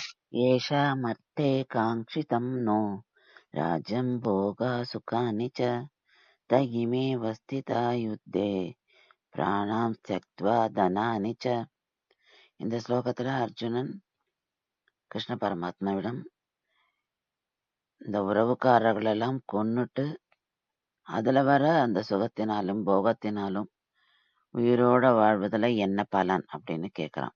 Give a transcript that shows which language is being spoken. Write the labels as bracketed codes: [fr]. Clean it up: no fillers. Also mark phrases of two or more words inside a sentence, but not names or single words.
[sa] येषामर्थे काङ्क्षितं नो राज्यं भोगसुखानि च तयिमेव स्थिता युद्धे प्राणां त्यक्त्वा धनानि च. [ta] இந்த ஸ்லோகத்துல அர்ஜுனன் கிருஷ்ண பரமாத்மாவிடம் இந்த உறவுக்காரர்களெல்லாம் கொன்னுட்டு அதுல வர அந்த சுகத்தினாலும் போகத்தினாலும் உயிரோட வாழ்வதுல என்ன பலன் அப்படின்னு கேக்குறான்.